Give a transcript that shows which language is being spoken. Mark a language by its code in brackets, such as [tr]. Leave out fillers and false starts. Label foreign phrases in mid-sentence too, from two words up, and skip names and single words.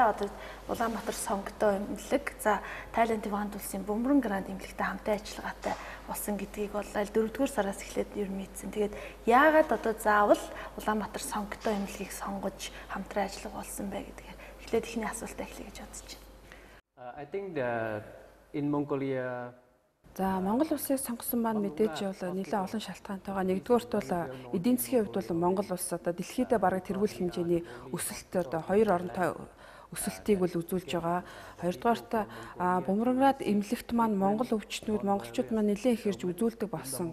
[mn] Одоо Улаанбаатар сонготой эмнэлэг, за Thailand Fund улсын Бөмбөрөн грант эмнэлэгтэй хамтын ажиллагаатай болсон гэдгийг бол 4-р сараас эхлээд ер нь мэдсэн. Тэгээд яагаад одоо заавал Улаанбаатар сонготой эмнэлгийг сонгож хамтран ажиллах болсон бэ гэдгээр эхлээд эхний асуултаа эхлэе гэж бодож байна. [en] I think that in Mongolia [mn] За Монгол улсыг сонгосон маань мэдээж бол нэлээд олон шалтгаантайгаа нэгдүгээрт бол эдийн засгийн хувьд бол Монгол улс одоо дэлхийдээ бараг тэргүүл хэмжээний өсөлт одоо хоёр оронтой өсөлтийг бол үзүүлж байгаа. Хоёрдугаарт Бөмбөрөнград эмнэлэгт маань монгол өвчтнүүд монголчууд маань нэлээд их ирж үзүүлдэг болсон.